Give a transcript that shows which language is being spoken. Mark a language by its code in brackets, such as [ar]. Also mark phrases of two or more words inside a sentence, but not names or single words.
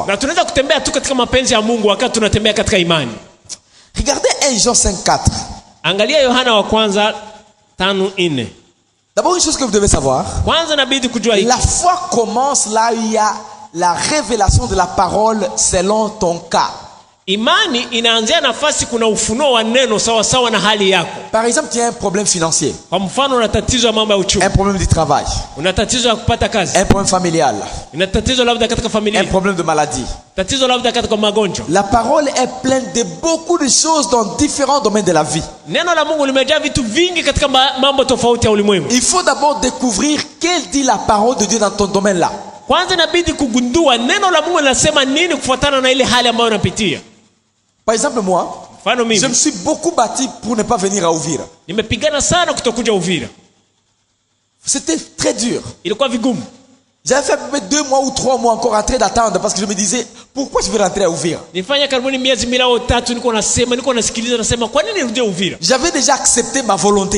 [fr] Regardez 1 Jean 5:4. D'abord, une chose que vous devez savoir. La foi commence là où il y a la révélation de la parole selon ton cas. [sw] Imani inaanzia nafasi kuna ufunuo wa neno sawa sawa na hali yako. [fr] Par exemple, tu as un problème financier. [sw] Kwa mfano una tatizo ya mambo ya uchumi. [fr] Un problème du travail. [sw] Una tatizo ya kupata kazi. [fr] Un problème familial. [sw] Una tatizo labda katika familia. [fr] Un problème de maladie. [sw] Tatizo labda katika magonjwa. [fr] La parole est pleine de beaucoup de choses dans différents domaines de la vie. [sw] Neno la Mungu limejaa vitu vingi katika mambo tofauti ya ulimwengu. [fr] Il faut d'abord découvrir quelle dit la parole de Dieu dans ton domaine là. [sw] Kwanza inabidi kugundua neno la Mungu linasema nini kufuatana na ile hali ambayo unapitia. [fr] Par exemple, moi, je me suis beaucoup battu pour ne pas venir à Uvira. C'était très dur. J'avais fait à peu près 2 mois ou 3 mois encore en train d'attendre parce que je me disais, pourquoi je vais rentrer à Uvira? J'avais déjà accepté ma volonté.